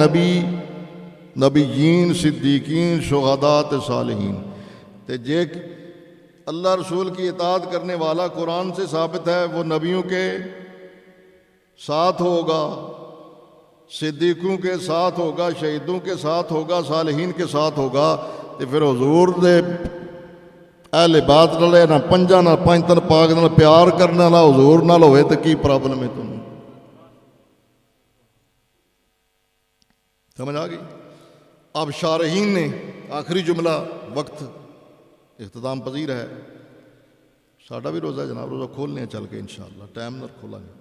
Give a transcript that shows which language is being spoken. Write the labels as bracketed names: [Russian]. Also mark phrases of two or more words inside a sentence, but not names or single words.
[Arabic] نبیین، صدیقین، شہداء تے صالحین۔ [Urdu] تے جے اللہ رسول کی اطاعت کرنے والا قرآن سے ثابت ہے وہ نبیوں کے ساتھ ہوگا، صدیقوں کے ساتھ ہوگا، شہیدوں کے ساتھ ہوگا، صالحین کے ساتھ ہوگا۔ [Punjabi] تے پھر حضور دے اہل بیت نال نہ پنجاں نہ پنج تن پاک نال پیار کرنے والا حضور نال ہوئے تے کی پرابلم ہے تمہیں؟ سمجھ آ گئی؟ [Urdu] اب شارحین نے آخری جملہ، وقت اختتام پذیر ہے، [Punjabi] ساڈا بھی روزہ ہے جناب، [Urdu] روزہ کھولنے ہیں چل کے انشاءاللہ، ٹائم نہ کھولا گے۔